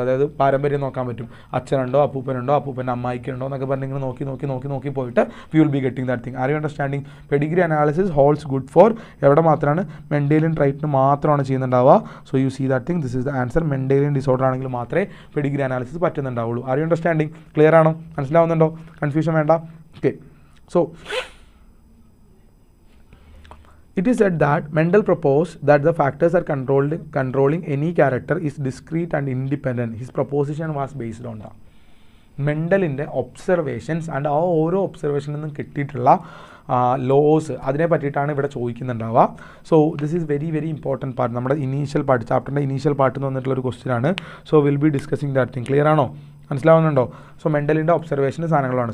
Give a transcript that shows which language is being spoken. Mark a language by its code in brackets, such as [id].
[ml] അതായത് പാരമ്പര്യം നോക്കാൻ പറ്റും. അച്ഛനുണ്ടോ, അപ്പൂപ്പൻ്റെ അമ്മായിക്കുണ്ടോ എന്നൊക്കെ പറഞ്ഞ് ഇങ്ങനെ നോക്കി പോയിട്ട് [en] We will be getting that thing. Are you understanding? Pedigree analysis holds good for [ml] എവിടെ മാത്രമാണ്? മെൻഡേലിയൻ ട്രൈറ്റിന് മാത്രമാണ് ചെയ്യുന്നുണ്ടാവുക. [en] So you see that thing, this is the answer. [ml] Mendelian disorder ആണെങ്കിൽ മാത്രമേ Pedigree analysis പറ്റുന്നുണ്ടാവുള്ളൂ. [en] Are you understanding? [ml] Clear ആണോ? മനസ്സിലാവുന്നുണ്ടോ? Confusion വേണ്ട. [en] Okay, so it is said that Mendel proposed that the factors are controlling any character is discrete and independent. His proposition was based on that. [ml] മെൻഡലിൻ്റെ observations and ആ ഓരോ ഒബ്സർവേഷനിൽ നിന്നും കിട്ടിയിട്ടുള്ള loss അതിനെ പറ്റിയിട്ടാണ് ഇവിടെ ചോദിക്കുന്നുണ്ടാവുക. [en] So this is very very important part. [ml] നമ്മുടെ initial part, ചാപ്റ്ററിൻ്റെ initial part എന്ന് വന്നിട്ടുള്ളൊരു ക്വസ്റ്റ്യൻ ആണ്. [en] So will be discussing that thing. [ml] Clear ആണോ? മനസ്സിലാവുന്നുണ്ടോ? സോ മെൻഡലിൻ്റെ ഒബ്സർവേഷൻ്റെ സാധനങ്ങളാണ്.